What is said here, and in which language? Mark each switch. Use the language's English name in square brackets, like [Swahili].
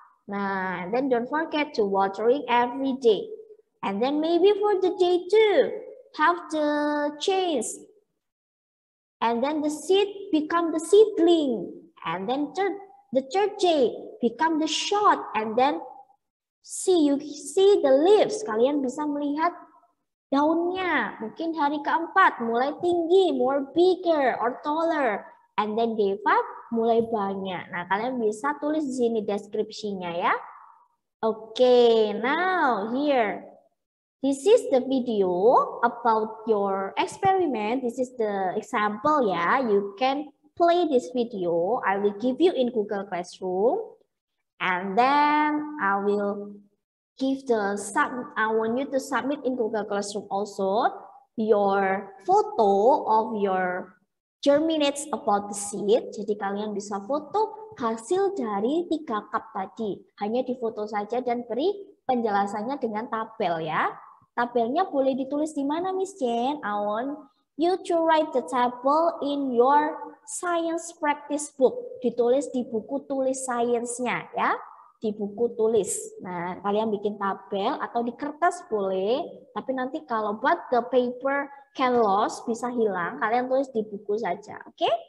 [English] Nah, and then don't forget to watering every day. And then maybe for the day 2, have the change. And then the seed become the seedling. And then the third day become the shoot. And then you see the leaves. [Indonesian] Kalian bisa melihat daunnya. Mungkin hari keempat mulai tinggi, [English] more bigger or taller. And then day 5 [Indonesian] mulai banyak. Nah, kalian bisa tulis di sini deskripsinya ya. [English] Okay, now here. This is the video about your experiment. This is the example ya. You can play this video. I will give you in Google Classroom. And then I will give I want you to submit in Google Classroom also your photo of your germinates about the seed. [Indonesian] Jadi kalian bisa foto hasil dari 3 cup tadi. Hanya difoto saja dan beri penjelasannya dengan tabel ya. Tabelnya boleh ditulis di mana, Miss Jen? [English] I want you to write the table in your science practice book. [Indonesian] Ditulis di buku tulis sainsnya ya. Di buku tulis. Nah, kalian bikin tabel atau di kertas boleh. Tapi nanti kalau buat [English] the paper can lost, [Indonesian] bisa hilang, kalian tulis di buku saja. Oke?